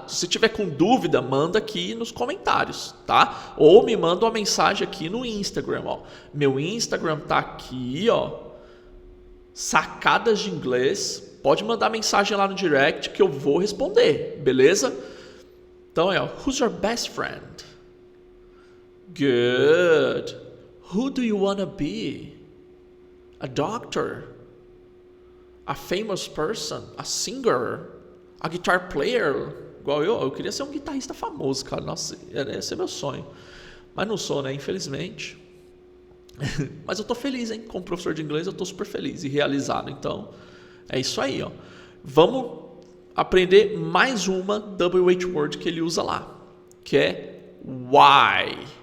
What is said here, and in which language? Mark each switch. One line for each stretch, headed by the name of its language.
Portuguese: Se você tiver com dúvida, manda aqui nos comentários, tá? Ou me manda uma mensagem aqui no Instagram, ó. Meu Instagram tá aqui, ó. Sacadas de inglês. Pode mandar mensagem lá no direct que eu vou responder, beleza?
English: Então ó, who's your best friend? Good. Who do you wanna be? A doctor? A famous person? A singer? A guitar player?
Portuguese: igual eu queria ser um guitarrista famoso, cara. Nossa, esse é meu sonho. Mas não sou, né? Infelizmente. Mas eu tô feliz, hein? Como professor de inglês, eu tô super feliz e realizado. Então, é isso aí, ó. Vamos aprender mais uma WH word que ele usa lá, que é why.